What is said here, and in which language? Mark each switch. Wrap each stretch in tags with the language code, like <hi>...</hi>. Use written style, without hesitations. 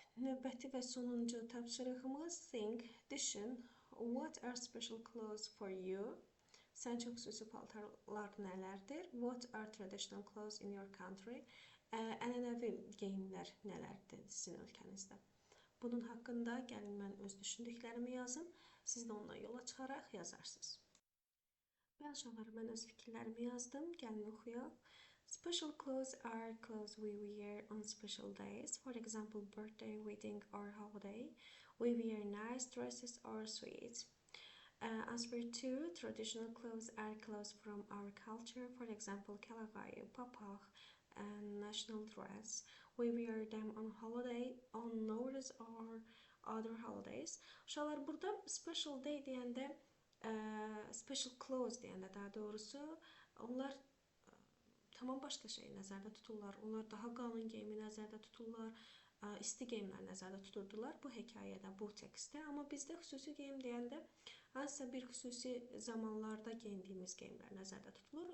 <az>Növbəti və sonuncu tapşırığımız think, düşün.</az> <en>What are special clothes for you?</en> <az>Sən çox xüsusi paltarlar nələrdir?</az> <en>What are traditional clothes in your country?</en> <az>Ənənəvi geyimlər nələrdir sizin ölkənizdə? Bunun haqqında gəlin mən öz düşündüklərimi yazım. Siz də ondan yola çıxaraq yazarsınız. Bəli uşaqlar, mən öz fikirlərimi yazdım. Gəlin oxuyaq.</az> <en>Special clothes are clothes we wear on special days. For example, birthday, wedding, or holiday. We wear nice dresses or sweets. Answer 2. Traditional clothes are clothes from our culture. For example, kalagayu, papaq, and national dress. We wear them on holiday, on Nowruz or other holidays.</en> <az>Uşaqlar, burada</az> <en>special day</en> <az>deyəndə,</az> <en>special clothes</en> <az>deyəndə daha doğrusu, onlar tamam başqa şeyi nəzərdə tuturlar. Onlar daha qalın geyimi nəzərdə tuturlar, isti geyimlər nəzərdə tuturdular bu hekayədə, bu tekstdə. Amma bizdə xüsusi geyim deyəndə hansısa bir xüsusi zamanlarda geyindiyimiz geyimlər nəzərdə tutulur.</az>